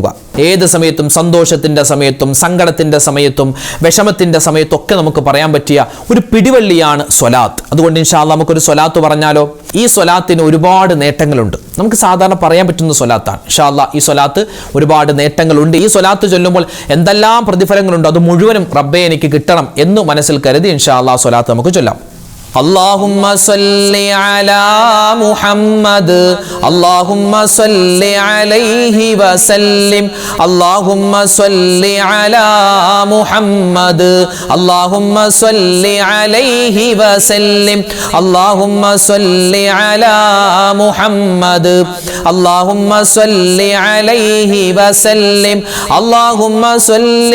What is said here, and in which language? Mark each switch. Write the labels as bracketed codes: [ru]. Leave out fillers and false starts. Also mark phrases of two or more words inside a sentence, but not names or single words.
[ml] ഏത് സമയത്തും, സന്തോഷത്തിൻ്റെ സമയത്തും സങ്കടത്തിൻ്റെ സമയത്തും വിഷമത്തിൻ്റെ സമയത്തും ഒക്കെ നമുക്ക് പറയാൻ പറ്റിയ ഒരു പിടിവള്ളിയാണ് സ്വലാത്ത്. അതുകൊണ്ട് [ar] إن شاء الله [ml] നമുക്കൊരു സ്വലാത്ത് പറഞ്ഞാലോ? ഈ സ്വലാത്തിന് ഒരുപാട് നേട്ടങ്ങളുണ്ട്. നമുക്ക് സാധാരണ പറയാൻ പറ്റുന്ന സ്വലാത്താണ്. [ar] إن شاء الله [ml] ഈ സ്വലാത്ത് ഒരുപാട് നേട്ടങ്ങളുണ്ട്. ഈ സ്വലാത്ത് ചൊല്ലുമ്പോൾ എന്തെല്ലാം പ്രതിഫലങ്ങളുണ്ടോ അത് മുഴുവനും റബ്ബേ എനിക്ക് കിട്ടണം എന്ന് മനസ്സിൽ കരുതി [ar] إن شاء الله [ml] സ്വലാത്ത് നമുക്ക് ചൊല്ലാം. [ar] اللهم صل على محمد اللهم صل عليه وسلم اللهم صل على محمد اللهم صل عليه وسلم اللهم صل على محمد اللهم صل عليه وسلم اللهم صل